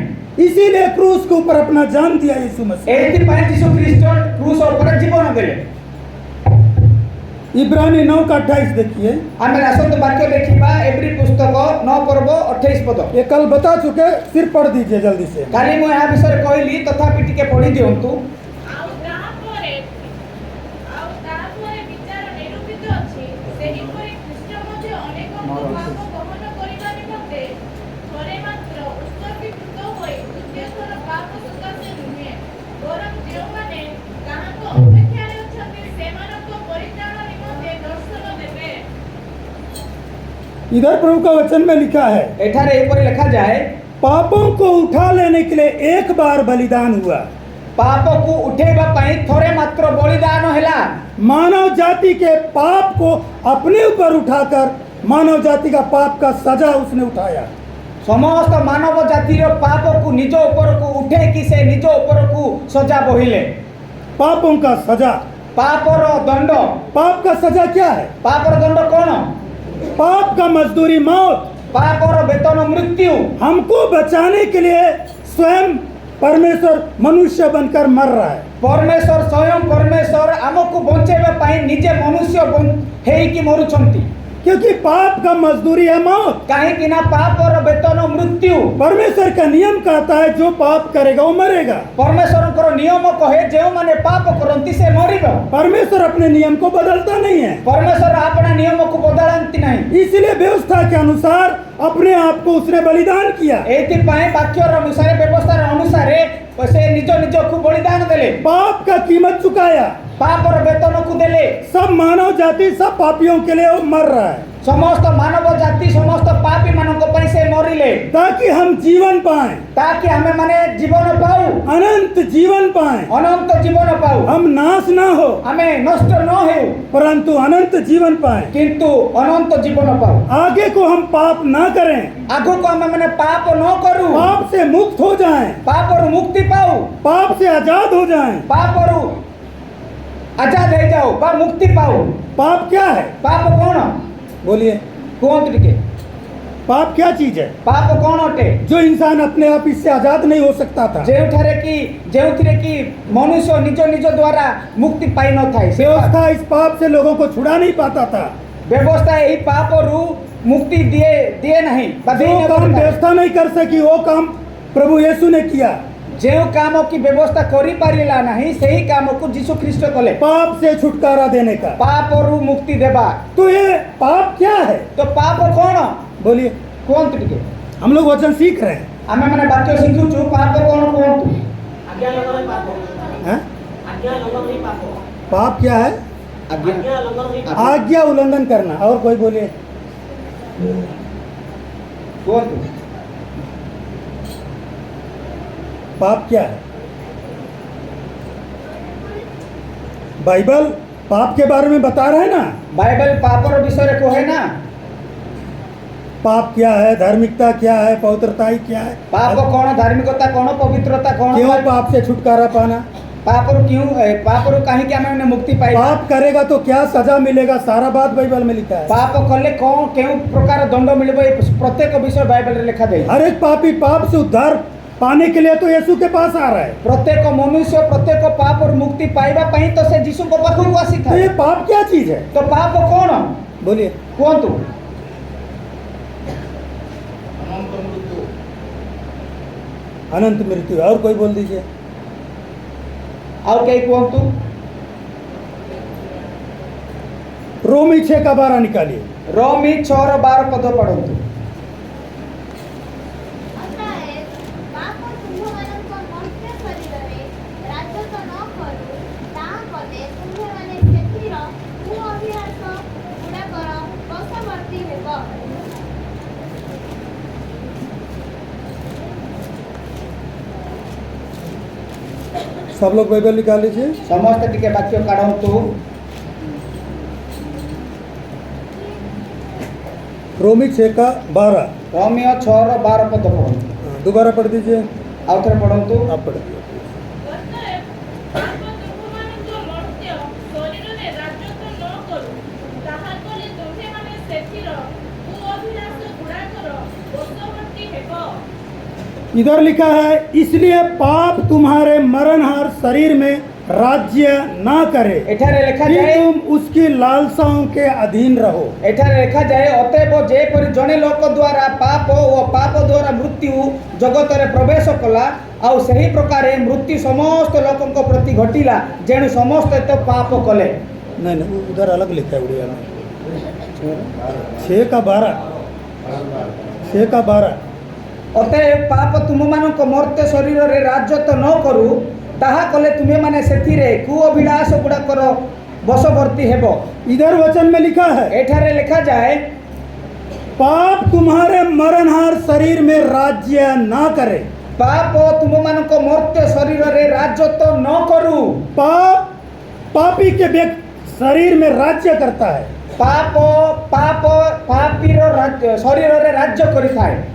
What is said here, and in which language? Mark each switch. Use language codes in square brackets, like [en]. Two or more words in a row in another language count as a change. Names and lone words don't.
[hi] इसीलिए क्रूस के ऊपर अपना जान दिया यीशु मसीह। [or] ଏଥି ପାଇଁ ଯୀଶୁ ଖ୍ରୀଷ୍ଟ କ୍ରୁଶ ଉପର ଜୀବନ ଦେଲେ। [hi] इब्रानी 9:28 देखिए। [or] ଆମେ ଆସନ୍ତା ବାକ୍ୟ ଦେଖିବା ଏବ୍ରୀ ପୁସ୍ତକ 9 ପର୍ବ 28 ପଦ। [hi] ये कल बता चुके, सिर्फ पढ़ दीजिए जल्दी से। [or] କାଲି ମୁଁ ଏହା ବିଷୟ କହିଲି ତଥାପି ଟିକେ ପଢ଼ି ଦିଅନ୍ତୁ। ବିଚାର ନିରୂପିତ ଅଛି ସେହି ପରି ପାପ ବହନ କରିବା ନିମନ୍ତେ ଥରେ ମାତ୍ର ଉତ୍ସର୍ଗୀକୃତ ହୋଇ ଦ୍ୱିତୀୟ ଥର ପାପ ସକାଶେ ନୁହେଁ, ବରଂ ଯେଉଁମାନେ ତାହାଙ୍କ ଅପେକ୍ଷାରେ ଅଛନ୍ତି ସେମାନଙ୍କ ପରିତ୍ରାଣ ନିମନ୍ତେ ଦର୍ଶନ ଦେବେ। [hi] इधर प्रभु का वचन में लिखा है, [or] ଏଠାରେ ଏହିପରି ଲେଖାଯାଏ, [hi] पापों को उठा लेने के लिए एक बार बलिदान हुआ। [or] ପାପକୁ ଉଠେଇବା ପାଇଁ ଥରେ ମାତ୍ର ବଳିଦାନ ହେଲା। [hi] मानव जाति के पाप को अपने ऊपर उठाकर मानव जाति का पाप का सजा उसने उठाया। [or] ସମସ୍ତ ମାନବ ଜାତିର ପାପକୁ ନିଜ ଉପରକୁ ଉଠେଇକି ସେ ନିଜ ଉପରକୁ ସଜା ବୋହିଲେ। [hi] पापों का सजा, [or] ପାପର ଦଣ୍ଡ, [hi] पाप का सजा क्या है? [or] ପାପର ଦଣ୍ଡ କ'ଣ? [hi] पाप का मजदूरी मौत। [or] ପାପର ବେତନ ମୃତ୍ୟୁ। [hi] हमको बचाने के लिए स्वयं परमेश्वर मनुष्य बनकर मर रहा है। [or] ପରମେଶ୍ୱର ସ୍ୱୟଂ ପରମେଶ୍ୱର ଆମକୁ ବଞ୍ଚେଇବା ପାଇଁ ନିଜେ ମନୁଷ୍ୟ ହେଇକି ମରୁଛନ୍ତି। [hi] क्योंकि पाप का मजदूरी है मौत। [or] କାହିଁକି ନା ପାପର ବେତନ ମୃତ୍ୟୁ। [hi] परमेश्वर का नियम कहता है जो पाप करेगा वो मरेगा। [or] ପରମେଶ୍ୱରଙ୍କର ନିୟମ କହେ ଯେଉଁମାନେ ପାପ କରନ୍ତି ସେ ମରିବ। [hi] परमेश्वर अपने नियम को बदलता नहीं है, [or] ପରମେଶ୍ୱର ଆପଣା ନିୟମକୁ ବଦଳାନ୍ତି ନାହିଁ। [hi] इसलिए व्यवस्था के अनुसार अपने आप को उसने बलिदान किया। [or] ଏଇଥିପାଇଁ ବାକ୍ୟର ଅନୁସାରେ ବ୍ୟବସ୍ଥାର ଅନୁସାରେ ସେ ନିଜ ନିଜକୁ ବଳିଦାନ ଦେଲେ। [hi] पाप का कीमत चुकाया। [or] ପାପର ବେତନକୁ ଦେଲେ। [hi] सब मानव जाति सब पापियों के लिए वो मर रहा है, [or] ସମସ୍ତ ମାନବ ଜାତି ସମସ୍ତ ପାପୀ ମାନଙ୍କ ପାଇଁ ସେ ମରିଲେ, [hi] ताकि हम जीवन पाएं, [or] ତାକି ଆମେ ମାନେ ଜୀବନ ପାଉ, [hi] अनंत जीवन पाएं, [or] ଅନନ୍ତ ଜୀବନ ପାଉ। [hi] हम नाश ना हो [or] ଆମେ ନଷ୍ଟ ନ ହେଉ [hi] परंतु अनंत जीवन पाएं। [or] କିନ୍ତୁ ଅନନ୍ତ ଜୀବନ ପାଉ। [hi] आगे को हम पाप ना करें, [or] ଆଗକୁ ଆମେ ମାନେ ପାପ ନ କରୁ, [hi] पाप से मुक्त हो जाएं, [or] ପାପରୁ ମୁକ୍ତି ପାଉ, [hi] पाप से आजाद हो जाएं। [or] ପାପରୁ ଆଜାଦ ହେଇଯାଉ ବା ମୁକ୍ତି ପାଉ। [hi] पाप क्या है? [or] ପାପ କ'ଣ? [hi] बोलिए, [or] କୁହନ୍ତୁ ଟିକେ, [hi] पाप क्या चीज है [or] ପାପ କ'ଣ ଅଟେ? [hi] जो इंसान अपने आप इससे आजाद नहीं हो सकता था? [or] ଯେଉଁଥିରେ କି ମନୁଷ୍ୟ ନିଜ ନିଜ ଦ୍ୱାରା ମୁକ୍ତି ପାଇନଥାଏ। ସେ [hi] व्यवस्था इस पाप से लोगों को छुड़ा नहीं पाता था। [or] ବ୍ୟବସ୍ଥା ଏହି ପାପରୁ ମୁକ୍ତି ଦିଏ ନାହିଁ ବା [hi] जो काम व्यवस्था नहीं कर सकी वो काम प्रभु यीशु ने किया। [or] ଯେଉଁ କାମ କି ବ୍ୟବସ୍ଥା କରିପାରିଲା ନାହିଁ ସେହି କାମକୁ ଯୀଶୁ ଖ୍ରୀଷ୍ଟ କଲେ, [hi] पाप से छुटकारा देने का। [or] ପାପରୁ ମୁକ୍ତି ଦେବା। [hi] तो ये पाप क्या है? [or] ତ ପାପ କ'ଣ? [hi] बोलिए, [or] କୁହନ୍ତୁ ଟିକେ। [hi] हम लोग वचन सीख रहे हैं। [or] ଆମେ ମାନେ ବାକ୍ୟ ଶିଖୁଛୁ, ପାପ କ'ଣ କୁହନ୍ତୁ? [hi] आज्ञा लंघन पाप हैं? आज्ञा लंघन नहीं पाप पाप क्या है? [or] ଆଜ୍ଞା [hi] आज्ञा लंघन नहीं पाप आज्ञा उल्लंघन करना। और कोई बोलिए, [or] କୁହନ୍ତୁ। [hi] पाप क्या है? बाइबल पाप के बारे में बता रहा है ना। [or] ବାଇବେଲ ପାପର ବିଷୟରେ କହେ ନା। [hi] पाप क्या है, धार्मिकता क्या है, पवित्रताई क्या है, [or] ପାପ କ'ଣ, ଧାର୍ମିକତା କ'ଣ, ପବିତ୍ରତା କ'ଣ, [hi] क्यों पाप से छुटकारा पाना, [or] ପାପରୁ କାହିଁକି ଆମେ ମାନେ ମୁକ୍ତି ପାଇବା, [hi] पाप करेगा तो क्या सजा मिलेगा, सारा बात बाइबल में लिखा है। [or] ପାପ କଲେ କ'ଣ କେଉଁ ପ୍ରକାର ଦଣ୍ଡ ମିଳିବ, ଏ ପ୍ରତ୍ୟେକ ବିଷୟ ବାଇବେଲରେ ଲେଖାଯାଇଛି। [hi] हर एक पापी पाप से उद्धार पाने के लिए तो यीशु के पास आ रहा है। [or] ପ୍ରତ୍ୟେକ ମନୁଷ୍ୟ ପ୍ରତ୍ୟେକ ପାପରୁ ମୁକ୍ତି ପାଇବା ପାଇଁ ତ ସେ ଯୀଶୁଙ୍କ ପାଖକୁ [hi] तो [or] ଆସିଥାଏ। [hi] ये पाप क्या चीज है? [or] ତ ପାପ କ'ଣ [hi] बोलिए, [or] କୁହନ୍ତୁ? [hi] अनंत मृत्यु। और कोई बोल दीजिए, [or] ଆଉ କେହି କୁହନ୍ତୁ? [hi] रोमी 6 का 12 निकालिए। [or] ରୋମୀ 6:12 ପଦ ପଢ଼ନ୍ତୁ। ଅତଏବ ପାପ ତୁମ୍ଭମାନଙ୍କ ମର୍ତ୍ତ୍ୟ ଶରୀରରେ ରାଜତ୍ୱ ନ କରୁ, ତାହା କଲେ ତୁମ୍ଭେମାନେ ସେଥିର କୁଅଭିଳାଷ ଗୁଡ଼ାକର ବଶବର୍ତ୍ତୀ ହେବ। [hi] सब लोग बाइबल निकाल लीजिए। [or] ସମସ୍ତେ ଟିକେ ବାକ୍ୟ କାଢ଼ନ୍ତୁ। [hi] रोमी 6 का 12। [or] ରୋମୀୟ 6:12 ପଦ ପଢ଼ନ୍ତୁ। [hi] दोबारा पढ़ दीजिए। [or] ଆଉ ଥରେ ପଢ଼ନ୍ତୁ। [hi] आप पढ़ दीजिए। [or] ଅତଏବ ପାପ ତୁମ୍ଭମାନଙ୍କ ମର୍ତ୍ତ୍ୟ ଶରୀରରେ ରାଜତ୍ୱ ନ କରୁ, ତାହା କଲେ ତୁମ୍ଭେମାନେ ସେଥିର କୁଅଭିଳାଷ ଗୁଡ଼ାକର ବଶବର୍ତ୍ତୀ ହେବ। [hi] इधर लिखा है, इसलिए पाप तुम्हारे मरणहार शरीर में राज्य ना करे [or] ଏଠାରେ [hi] कि [or] ଲେଖାଯାଏ [hi] तुम उसकी लालसाओं के अधीन रहो। [or] ଏଠାରେ ଲେଖାଯାଏ ଅତଏବ ଯେପରି ଜଣେ ଲୋକ ଦ୍ୱାରା ପାପ ଓ ପାପ ଦ୍ୱାରା ମୃତ୍ୟୁ ଜଗତରେ ପ୍ରବେଶ କଲା, ଆଉ ସେହି ପ୍ରକାରେ ମୃତ୍ୟୁ ସମସ୍ତ ଲୋକଙ୍କ ପ୍ରତି ଘଟିଲା, ଯେଣୁ ସମସ୍ତେ ତ ପାପ କଲେ। [hi] नहीं नहीं, उधर अलग लिखा है उड़िया में। 6 का 12 6 का 12 [or] ଅତଏବ ପାପ ତୁମମାନଙ୍କ ମର୍ତ୍ତ୍ୟ ଶରୀରରେ ରାଜତ୍ୱ ନ କରୁ, ତାହା କଲେ ତୁମେମାନେ ସେଥିରେ କୁଅଭିଳାଷ ଗୁଡ଼ାକର ବଶବର୍ତ୍ତୀ ହେବ। [hi] इधर वचन में लिखा है, [or] ଏଠାରେ ଲେଖାଯାଏ, [hi] पाप तुम्हारे मरणहार शरीर में राज्य ना करे। [or] ପାପ ତୁମମାନଙ୍କ ମର୍ତ୍ତ୍ୟ ଶରୀରରେ ରାଜତ୍ୱ ନ କରୁ। [hi] पाप पापी के व्यक्ति शरीर में राज्य करता है। [or] ପାପ ପାପ ପାପୀର ଶରୀରରେ ରାଜ୍ୟ କରିଥାଏ।